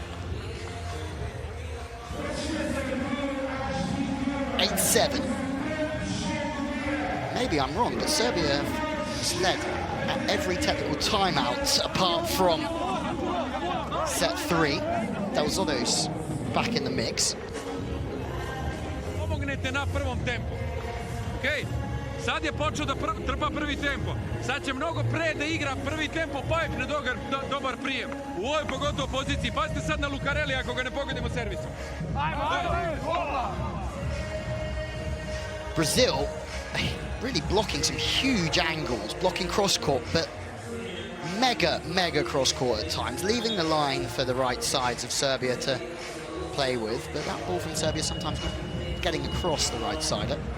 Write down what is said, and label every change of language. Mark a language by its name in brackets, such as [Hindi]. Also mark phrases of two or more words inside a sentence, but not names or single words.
[English] 8-7. Maybe I'm wrong, but Serbia has led at every technical timeout apart from set 3. Dalzodo's back in the mix. [Serbian] Pomognete na prvom tempu. Okay? Sad je počeo da trpa prvi tempo. Sad će mnogo pre da igra prvi tempo, pa je dobar prijem. U ovoj pogotovo poziciji. Pazite sad na Lucarelli ako ga ne pogodimo servisom. [English] Brazil really blocking some huge angles, blocking cross-court, but mega cross-court at times, leaving the line for the right sides of Serbia to play with, but that ball from Serbia sometimes not getting across the right side.